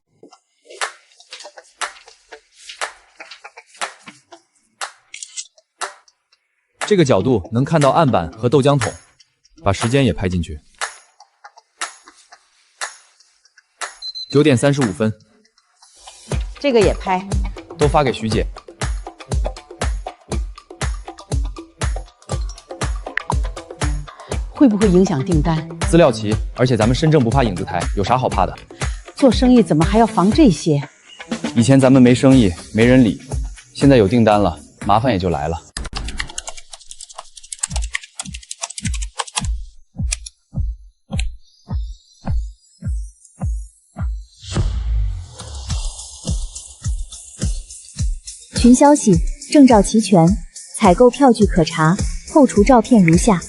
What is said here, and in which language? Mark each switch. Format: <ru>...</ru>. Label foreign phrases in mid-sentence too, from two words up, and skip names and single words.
<zh>這個角度能看到案板和豆漿桶，把時間也拍進去。9點35分。這個也拍。都發給徐姐。會不會影響訂單？資料齊，而且咱們身正不怕影子抬，有啥好怕的？做生意怎麼還要防這些？以前咱們沒生意，沒人理，現在有訂單了，麻煩也就來了。群消息：證照齊全，採購票據可查，後廚照片如下。</zh>